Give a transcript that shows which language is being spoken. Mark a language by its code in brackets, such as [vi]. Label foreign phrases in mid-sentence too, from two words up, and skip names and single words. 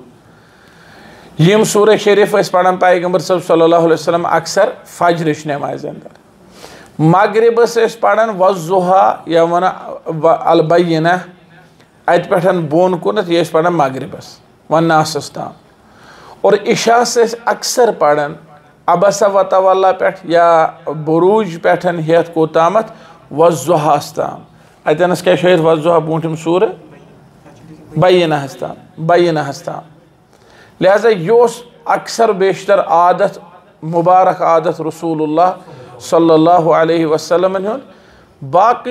[ks] ताम यम सूर शरीफ पढ़ान पैगंबर [ar] صلى الله عليه وسلم [ks] अक्सर फजरच नमाज अंदर मगरिबस पढ़ान वज़ुहा या वन अलबय्यिना अत पे बोन कुन यह पढ़ान मगरिबस वन्नासस ताम और इशा से अक्सर पढ़न [ar] عبس وتولى [ks] पे या बरूज पे हेत कोतामत वज़ुहास ताम अतनस क्या हेत वज़ुहा बूठम सूर बय्यिनाहस ताम लिहाजा यह अक्सर बेशतर आदत मुबारक आदत [ar] رسول الله صلى الله عليه وسلم [ks] बाकी